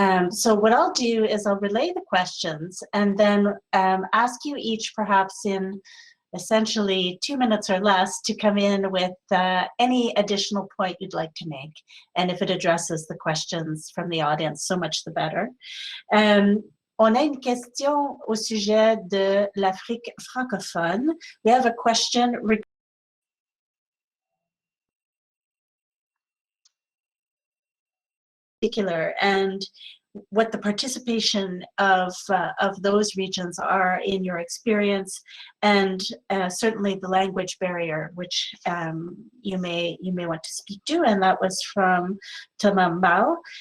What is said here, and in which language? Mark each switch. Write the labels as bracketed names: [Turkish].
[English] So what I'll do is I'll relay the questions and then ask you each, perhaps in essentially 2 minutes or less, to come in with any additional point you'd like to make. And if it addresses the questions from the audience, so much the better. [French] On a une question au sujet de l'Afrique francophone. [English] We have a question particular and what the participation of those regions are in your experience, and certainly the language barrier, which you may want to speak to, and that was from Tamambao.